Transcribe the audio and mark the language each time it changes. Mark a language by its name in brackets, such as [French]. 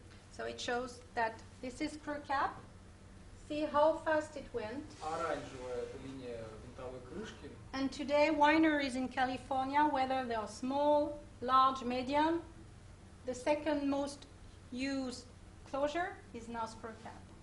[English] So it shows that this is screw cap. See how fast it went. [Russian] Оранжевая это линия винтовой крышки. [English] And today, wineries in California, whether they are small, large, medium, the second most used closure is now screw cap.